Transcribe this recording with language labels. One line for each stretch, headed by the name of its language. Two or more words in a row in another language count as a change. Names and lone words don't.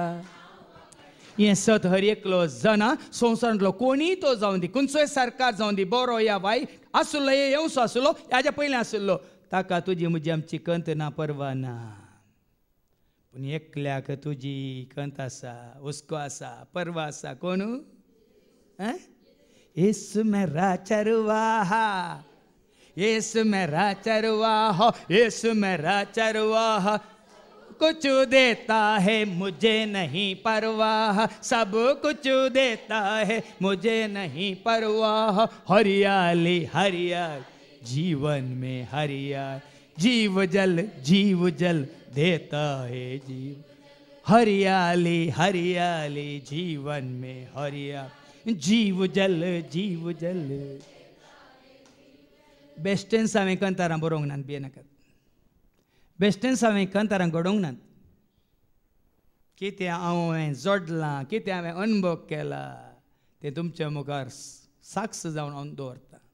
Konkani: हें सत हर एकलो जना संवसारांतलो कोणीय तो जावं दी, खंयचोय सरकार जावं दी, बरो या वायट आसलो, येवचो आसलो, हाज्या पयलीं आसलो, ताका तुजी म्हजी आमची कंत ना, परवा ना. पूण एकल्याक तुजी कंत आसा, हुस्को आसा, परवा आसा. कोण?
Hindi: येसू मेरा चरवाहा, येसू मेरा चरवाहा, येसू मेरा चरवाहा. कुछ देता है मुझे नहीं परवाह, सब कुछ देता है मुझे नहीं परवाह. हरियाली हरियाली जीवन में हरियाली, जीव जल देता है जीव. हरियाली हरियाली जीवन में हरियाली, जीव जल.
Konkani: बेस्टेन्स हांवें कंतारां बरोवंक ना, भियेनाकात. बेस्टेन्स हांवें कंतारां घडोवंक ना. कितें हांवें जोडलां, कितें हांवें अनुभव केला, तें तुमच्या मुखार साक्ष जावन हांव दवरता.